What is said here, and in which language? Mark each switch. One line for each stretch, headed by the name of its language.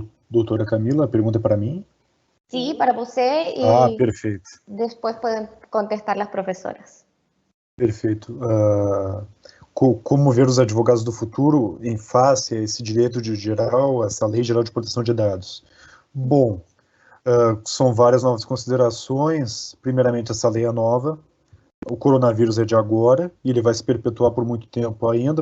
Portuguese: Doutora Camila, a pergunta é para mim?
Spanish: Sí, para
Portuguese: você
Spanish: y
Portuguese: perfeito.
Spanish: Después pueden contestar las profesoras.
Portuguese: Perfeito. Como ver os advogados do futuro em face a esse direito geral, essa Lei Geral de Proteção de Dados? Bom, são várias novas considerações. Primeiramente, essa lei é nova. O coronavírus é de agora e ele vai se perpetuar por muito tempo ainda.